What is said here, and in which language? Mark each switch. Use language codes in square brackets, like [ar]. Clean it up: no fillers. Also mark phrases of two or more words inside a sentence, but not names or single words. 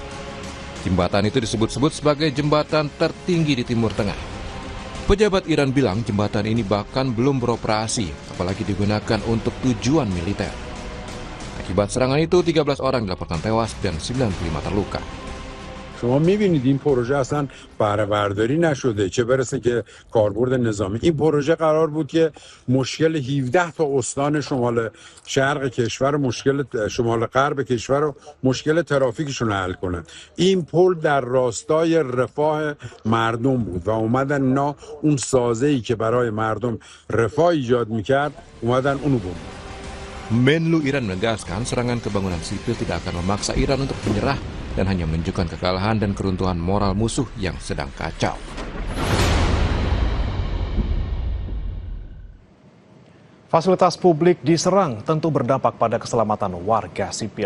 [id] Jembatan itu disebut-sebut sebagai jembatan tertinggi di Timur Tengah. Pejabat Iran bilang jembatan ini bahkan belum beroperasi, apalagi digunakan untuk tujuan militer. Akibat serangan itu, 13 orang dilaporkan tewas dan 95 terluka. [fa] شما میبینید این پروژه اصلا بهره برداری نشده چه برسه که کاربرد نظامی. این پروژه قرار بود که مشکل 17 تا استان شمال شرق کشور و مشکل شمال غرب کشور و مشکل ترافیکشون رو حل کنه. این پل در راستای رفاه مردم بود و اومدن اینا اون سازه‌ای که برای مردم رفاه ایجاد میکرد اومدن اونو بوم. [id] Menlu Iran menegaskan serangan ke bangunan sipil tidak akan memaksa Iran untuk menyerah dan hanya menunjukkan kekalahan dan keruntuhan moral musuh yang sedang kacau. Fasilitas publik diserang tentu berdampak pada keselamatan warga sipil.